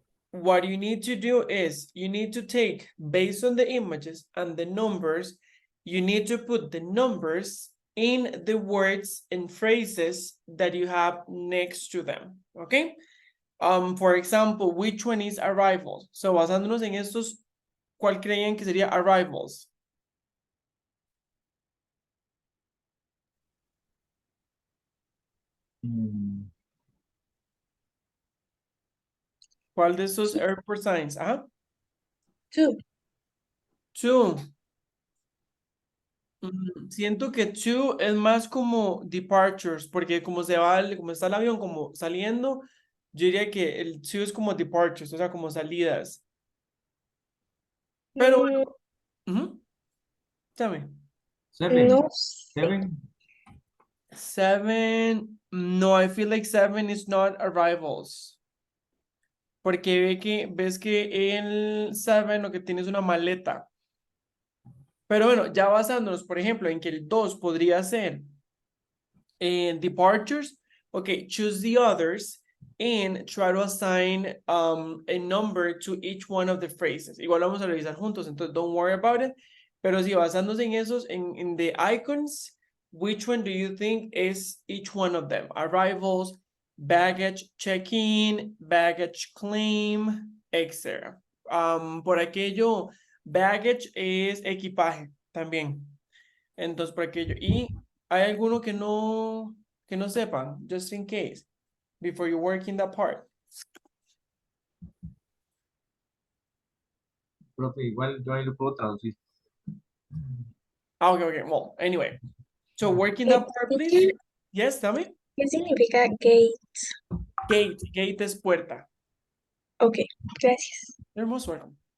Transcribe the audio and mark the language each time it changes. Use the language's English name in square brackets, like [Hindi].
[English] What you need to do is you need to take, based on the images and the numbers, you need to put the numbers in the words and phrases that you have next to them, okay? For example, which one is arrivals? [Spanish] So basándonos en estos, ¿cuál creían que sería arrivals? ¿Cuál de estos airport signs? Ajá. [English] Two. Two. [Spanish] Siento que two es más como departures, porque como se va, como está el avión como saliendo, yo diría que el two es como departures, o sea, como salidas. Pero Mm, bueno, dame. [English] Seven. [Spanish] no sé. [English] Seven. Seven, no, I feel like seven is not arrivals. [Spanish] Porque ves que el seven lo que tiene es una maleta. Pero bueno, ya basándonos, por ejemplo, en que el 2 podría ser [English] departures, okay, choose the others and try to assign a number to each one of the phrases. [Spanish] Igual vamos a revisar juntos, entonces [English] don't worry about it. [Spanish] Pero si basándose en esos, [English] in the icons, which one do you think is each one of them? Arrivals, baggage check-in, baggage claim, etc. [Spanish] Por aquello, baggage es equipaje también. Entonces, por aquello. Y hay alguno que no sepan, [English] just in case, before you work in that part. [Spanish] Profe, igual yo ahí lo puedo traducir. [English] Okay. Well, anyway. So working that part, please. Teacher, Yes, tell me. [Spanish] ¿qué significa gate? Gate es puerta. Ok, gracias. [English] You're most welcome.